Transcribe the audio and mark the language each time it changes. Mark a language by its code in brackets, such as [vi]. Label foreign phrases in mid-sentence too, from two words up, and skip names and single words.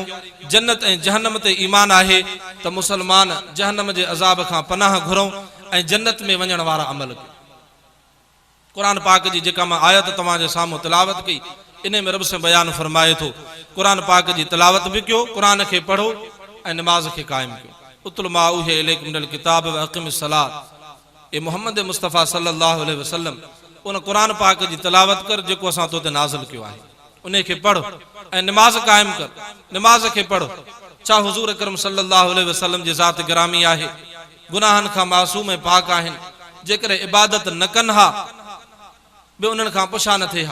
[sd] जन्नत ऐं जहन्नम ते ईमान आहे त मुसलमान जहन्नम जे अज़ाब खां पनाह घुरूं ऐं जन्नत में वञण वारा अमल कयूं। क़ुरान पाक जी जेका मां आयत तव्हांजे साम्हूं तिलावत कई, इन में रब से बयान फरमाए थो, क़ुरान पाक जी तिलावत बि कयो, क़ुरान खे पढ़ो ऐं निमाज़ खे क़ाइमु कयो। [ar] اتل ما أوحي إليك من الكتاب وأقم الصلاة يا محمد مصطفى صلى الله عليه وسلم, [sd] उन क़ुरान पाक जी तिलावत कर जेको असां तो ते नाज़िल कयो आहे, उन खे पढ़ ऐं निमाज़ क़ाइमु कर, निमाज़ खे पढ़। छा हुज़ूर अकरम [ar] صلى الله عليه وسلم [sd] जी ज़ात गिरामी आहे, गुनाहनि खां मासूम ऐं पाक आहिनि, जेकॾहिं इबादत न कनि हा बि उन्हनि खां पुछा न थिए हा।